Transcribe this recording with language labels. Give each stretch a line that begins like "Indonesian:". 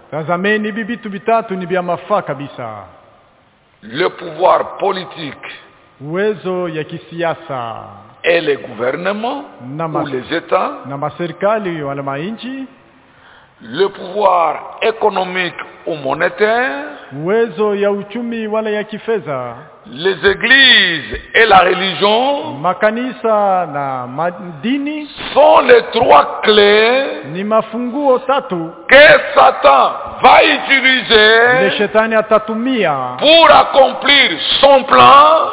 Swahili: Tazameni bibi tubitatu ni bia mafaa kabisa.
French: Le pouvoir politique.
Swahili: Uwezo ya kisiasa.
French: Et le gouvernement ou les états.
Swahili: Na maserikali wala mainchi.
French: Le pouvoir économique ou monétaire.
Swahili: Uwezo ya uchumi wala ya kifedha.
French: Les églises et la religion.
Swahili: Makanisa na madini.
French: Sont les trois clés.
Swahili: Ni mafunguo tatu.
French: Que Satan va utiliser.
Swahili: Le shetani atatumia.
French: Pour accomplir son plan.